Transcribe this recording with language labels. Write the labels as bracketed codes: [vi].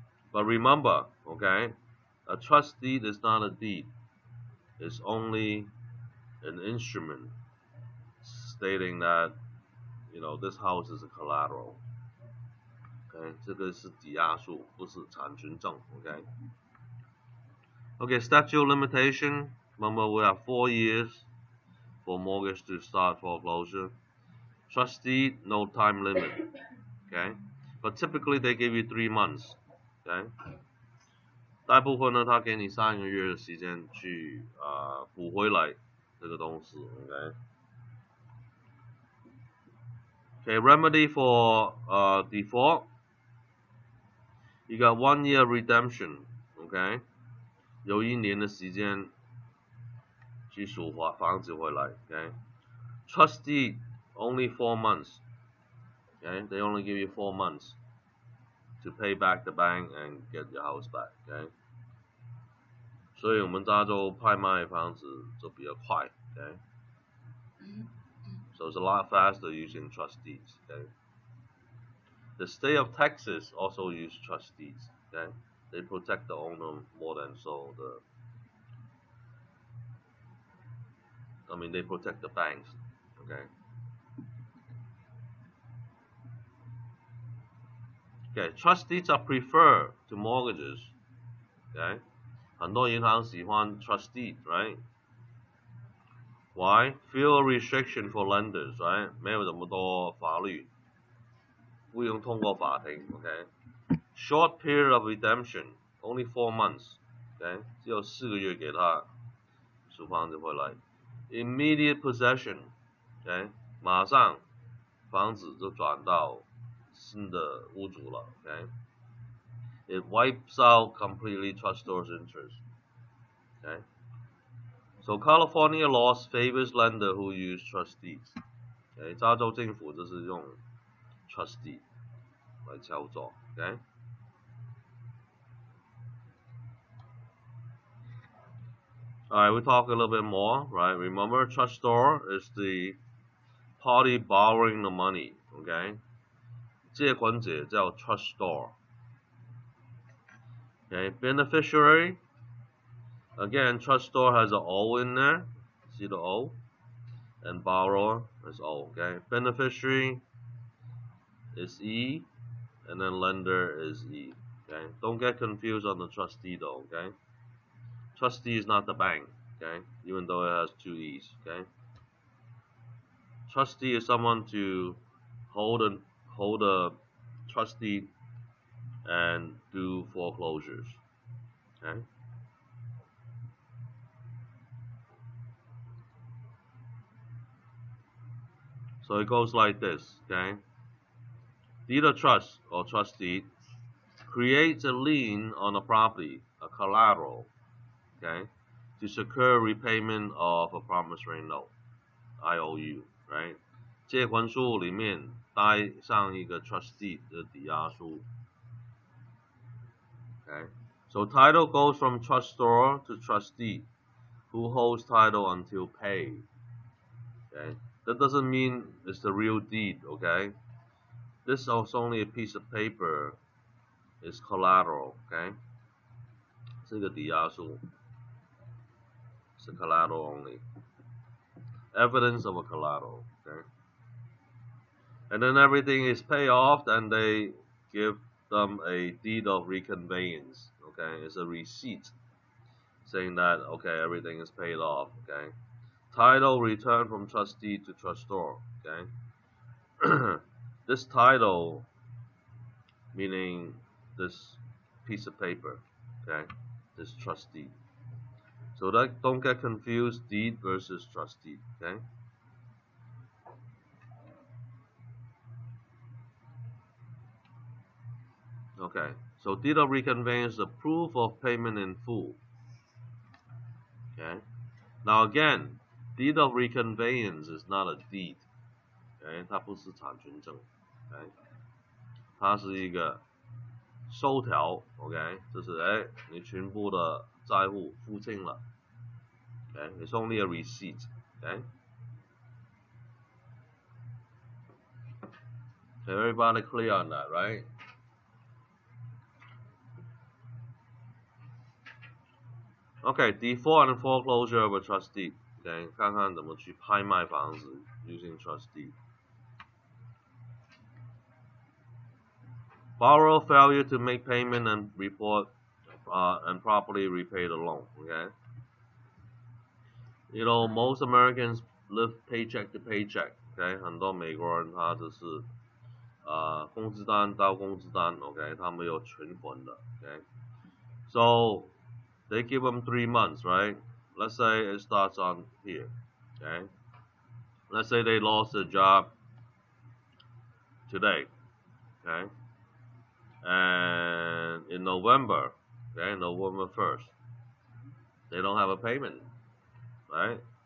[en] But remember, okay, a trust deed is not a deed. It's only an instrument stating that, this house is a collateral. [zh] Okay, 这个是抵押书，不是产权证。 [en] Okay. Okay, statute of limitation. Remember, we have 4 years for mortgage to start foreclosure. Trust deed, no time limit. Okay, but typically they give you 3 months. Okay. [zh] 大部分呢，他给你3个月的时间去补回来这个东西 ，OK。 [en] Okay, remedy for default. You got 1 year redemption, [zh] OK， 有1年的时间去赎房子回来 ，OK。 [en] Trustee only 4 months, OK. They only give you 4 months to pay back the bank and get your house back, OK。 [zh] 所以我们加州拍卖房子就比较快 ，OK。 [en] So it's a lot faster using trustees, okay. The state of Texas also use trustees, okay. They protect the owner more than they protect the banks, okay. Okay, trustees are preferred to mortgages, okay. [zh] 很多银行喜欢 trustee, right? [en] Why? Fewer restriction for lenders, right? [zh] 没有这么多法律，不用通过法庭 ，OK。 [en] Short period of redemption, only 4 months, OK， [zh] 只有4个月给他赎房子回来。 [en] Immediate possession, [zh] OK， 马上房子就转到新的屋主了 ，OK。 [en] It wipes out completely trustor's interest, OK。 So California law favors lender who use trustees. [zh] Okay, 加州政府就是用 trustee 来操作 ，OK。 [en] Alright, we talk a little bit more, right? Remember, trustor is the party borrowing the money, okay? [zh] 借款者叫 trustor. [en] Okay, beneficiary. Again, trustor has an O in there. See the O? And borrower is O, okay? Beneficiary is E, and then lender is E, okay? Don't get confused on the trustee though, okay? Trustee is not the bank, okay? Even though it has 2 E's, okay? Trustee is someone to hold a trustee and do foreclosures, okay? So it goes like this, okay? Deed of trust or trustee creates a lien on a property, a collateral, okay, to secure repayment of a promissory note, IOU, right? [zh] 借款书里面带上一个 trustee 的抵押书 ，okay? [en] So title goes from trustor to trustee, who holds title until paid, okay? That doesn't mean it's the real deed, okay? This is only a piece of paper. It's collateral, okay? [zh] 这个抵押书是 collateral only. [en] Evidence of a collateral, okay? And then everything is paid off, and they give them a deed of reconveyance, okay? It's a receipt saying that, okay, everything is paid off, okay? Title returned from trustee to trustor, okay? This title, meaning this piece of paper, okay? This trustee. So that don't get confused, deed versus trustee, okay? Okay, so deed of reconveyance is a proof of payment in full. Okay. Now again, deed of reconveyance is not a deed. [zh] Okay, 它不是产权证。Okay， 它是一个收条。 OK， 就是你全部的债务付清了。 [en] Okay, it's only a receipt. Okay. Okay, everybody clear on that, right? Okay, default and foreclosure of a trustee. [zh] Okay, 看看怎么去拍卖房子 [en] using trustee. Borrower failure to make payment and report and properly repay the loan. Okay, you know most Americans live paycheck to paycheck. [zh] Okay, 很多美国人他就是工资单到工资单 ，OK， 他们有存款的 ，OK， [en] so they give them 3 months, right? Let's say it starts on here, okay? Let's say they lost their job today, okay? And in November, okay, November 1st, they don't have a payment, right?